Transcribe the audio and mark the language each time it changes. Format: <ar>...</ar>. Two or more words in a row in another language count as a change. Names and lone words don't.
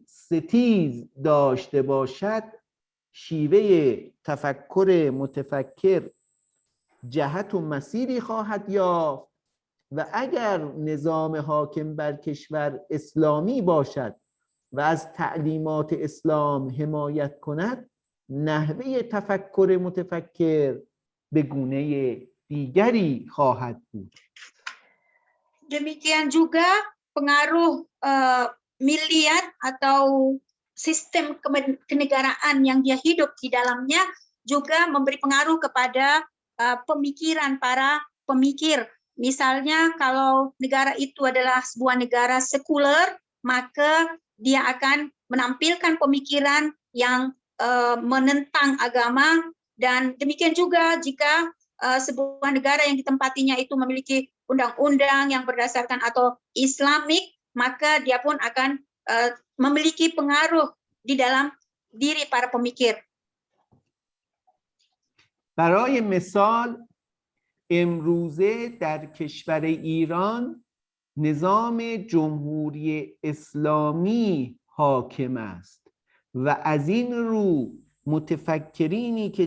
<fa>ستیز داشته باشد، شیوه تفکر متفکر جهت و مسیری خواهد یافت و اگر نظام حاکم بر کشور اسلامی باشد و از تعلیمات اسلام حمایت کند، نحوه تفکر متفکر به گونه دیگری خواهد بود.</fa> <id>Demikian juga pengaruh miliat atau sistem kenegaraan yang dia hidup di dalamnya juga memberi pengaruh kepada pemikiran para pemikir. Misalnya kalau negara itu adalah sebuah negara sekuler, maka dia akan menampilkan pemikiran yang menentang agama, dan demikian juga jika sebuah negara yang ditempatinya itu memiliki undang-undang yang berdasarkan atau Islamik, maka dia pun akan memiliki pengaruh di dalam diri para pemikir.</id> <fa>برای مثال امروزه در کشور ایران نظام جمهوری اسلامی حاکم است و از این رو متفکرینی که</fa>